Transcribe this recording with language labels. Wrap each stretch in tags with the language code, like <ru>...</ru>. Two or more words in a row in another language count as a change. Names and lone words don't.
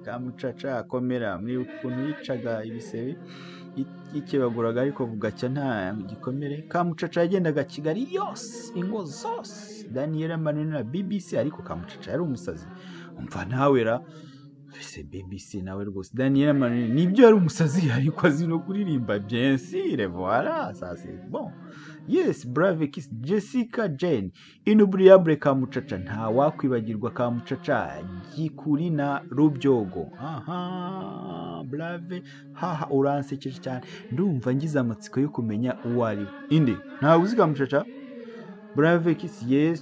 <rw>Kamucaca komera, muri ukuntu yicaga ibisebe ikebaguraga ariko bugacya nta gikomere. Kamucaca yagendaga Kigali yose, ingo zose. Daniel Manini na BBC, ariko Kamucaca yari umusazi. Umva nawe ra ese BBC nawe rwose. Daniel Manini nibyo yari umusazi, ariko azi no kuririmba</rw> <fr>bien sûr. Voilà, ça c'est bon.</fr> <en>Yes, Brave Kiss Jessica Jane,</en> <rw>inoubliable Kamucaca, nta wakwibagirwa Kamucaca, Gikuri na Rubyogo. Brave, uransekeje cyane, ndumva ngize amatsiko yo kumenya uwo ari inde. Nta uzi Kamucaca? Brave Kiss, yes.</rw>